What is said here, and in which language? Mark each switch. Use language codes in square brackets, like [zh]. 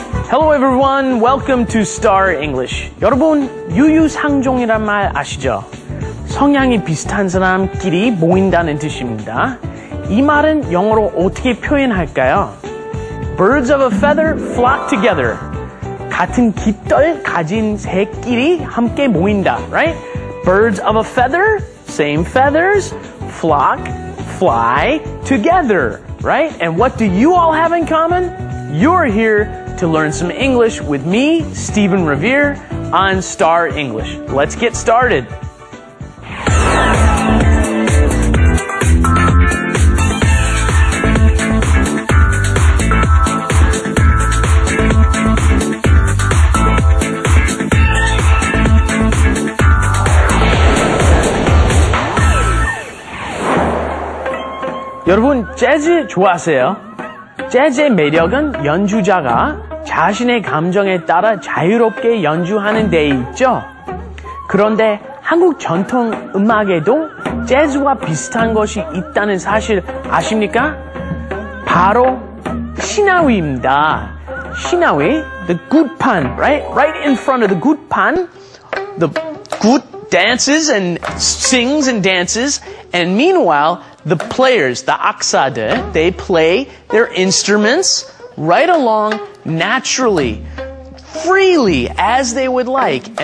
[en] Hello everyone, welcome to Star English. [ko] 여러분, 유유상종이란 말 아시죠? 성향이 비슷한 사람끼리 모인다는 뜻입니다. 이 말은 영어로 어떻게 표현할까요? [en] Birds of a feather flock together. [ko] 같은 깃털 가진 새끼리 함께 모인다, right? [en] Birds of a feather, same feathers, flock, fly together, right? And what do you all have in common? You're here to learn some English with me, Stephen Revere, on Star English. Let's get started. [ko] 여러분, 재즈 좋아하세요? 재즈의 매력은 연주자가 자신의 감정에 따라 자유롭게 연주하는 데 있죠. 그런데 한국 전통 음악에도 재즈와 비슷한 것이 있다는 사실 아십니까? 바로 시나위입니다. [en] 시나위, the 굿판, right? Right in front of the 굿판, the 굿 dances and sings and dances, and meanwhile, the players, the 악사들, they play their instruments right along naturally, freely, as they would like.